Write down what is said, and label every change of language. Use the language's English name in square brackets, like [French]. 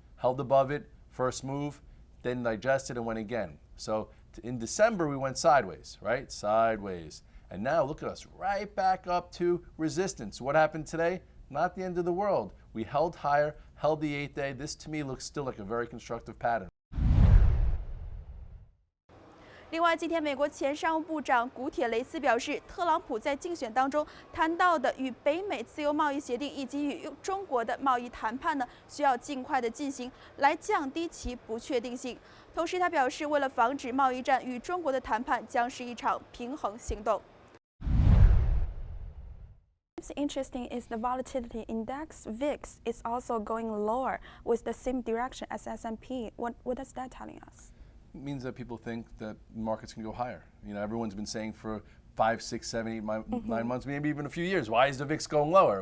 [English] Held above it, first move, then digested and went again. So in December, we went sideways, right? Sideways. And now look at us, right back up to resistance. What happened today? Not the end of the world. We held higher, held the 8th day. This to me looks still like a very constructive pattern. [Chinese] 另外，今天美国前商务部长古铁雷斯表示，特朗普在竞选当中谈到的与北美自由贸易协定以及与中国的贸易谈判呢，需要尽快的进行，来降低其不确定性。同时，他表示，为了防止贸易战与中国的谈判将是一场平衡行动。 [English] What's interesting is the volatility index VIX is also going lower with the same direction as S&P. What is that telling us? It means that people think that markets can go higher. You know, everyone's been saying for 5, 6, 7, 8, 9 months, maybe even a few years, why is the VIX going lower?